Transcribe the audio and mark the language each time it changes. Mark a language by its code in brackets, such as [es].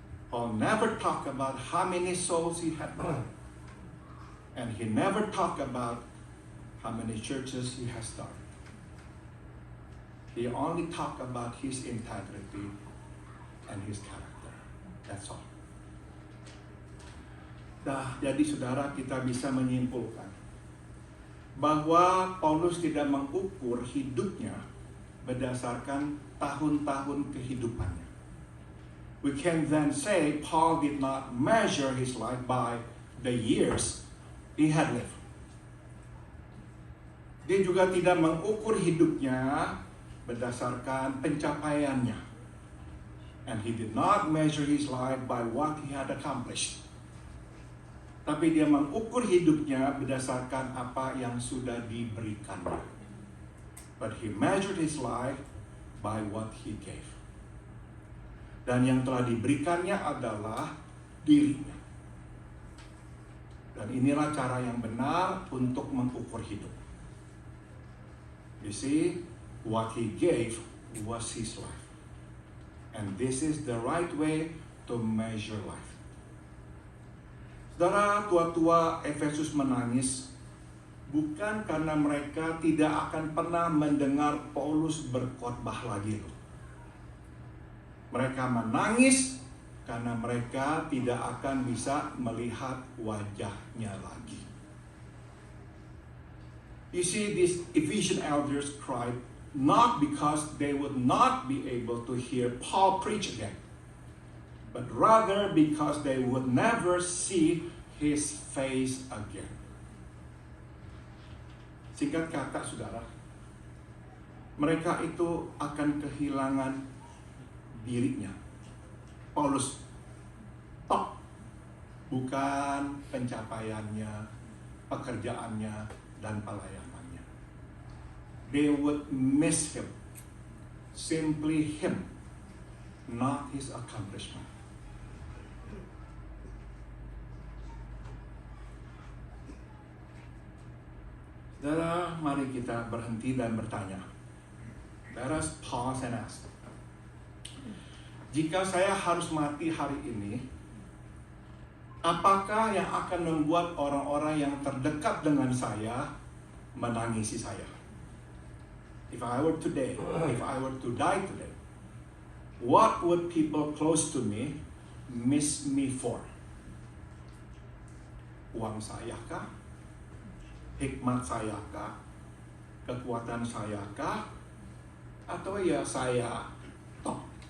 [en] Paul never talk about how many souls he had won. And he never talk about how many churches he has started. He only talk about his integrity and his character. That's all. [id] Jadi saudara, kita bisa menyimpulkan bahwa Paulus tidak mengukur hidupnya berdasarkan tahun-tahun kehidupannya. [en] We can then say Paul did not measure his life by the years he had lived. [id] Dia juga tidak mengukur hidupnya berdasarkan pencapaiannya. [en] And he did not measure his life by what he had accomplished. [id] Tapi dia mengukur hidupnya berdasarkan apa yang sudah diberikannya. [en] But he measured his life by what he gave. [id] Dan yang telah diberikannya adalah dirinya. Dan inilah cara yang benar untuk mengukur hidup. [en] You see, what he gave was his life. And this is the right way to measure life. [id] Saudara, tua-tua Efesus menangis bukan karena mereka tidak akan pernah mendengar Paulus berkhotbah lagi loh. Mereka menangis karena mereka tidak akan bisa melihat wajahnya lagi. [en] You see, these Ephesian elders cried not because they would not be able to hear Paul preach again, but rather because they would never see his face again. [id] Singkat kata, saudara, mereka itu akan kehilangan dirinya. Paulus, bukan pencapaiannya, pekerjaannya, dan pelayanannya. [en] They would miss him, simply him, not his accomplishment. [id] Saudara, mari kita berhenti dan bertanya. [en] Let us pause and ask. [id] Jika saya harus mati hari ini, apakah yang akan membuat orang-orang yang terdekat dengan saya menangisi saya? [en] If I were to die today, what would people close to me miss me for? [id] Uang saya kah? Hikmat saya kah? Kekuatan saya kah? Atau ya saya top?